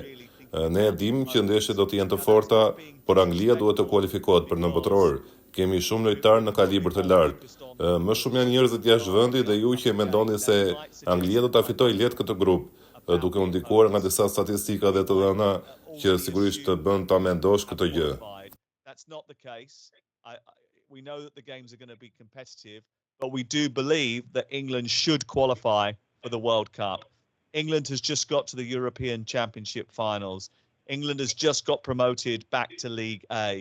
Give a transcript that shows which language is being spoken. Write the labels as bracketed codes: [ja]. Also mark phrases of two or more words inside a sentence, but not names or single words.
[sq] Ne e dim që ndeshjet do të jenë të forta, por Anglia duhet të kualifikohet për në botëror. Kemi shumë lojtarë në kalibër të lartë. Më shumë janë njerëzit jashtë vendit dhe ju që mendoni se Anglia do ta fitojë lehtë këtë grup, duke u ndikuar nga disa statistika dhe të dhëna që sigurisht të bën ta mendosh këtë gjë. [en] That's not the case. We know that the games are going to be competitive, but we do believe that England should qualify for the World Cup. England has just got to the European Championship finals. England has just got promoted back to League A.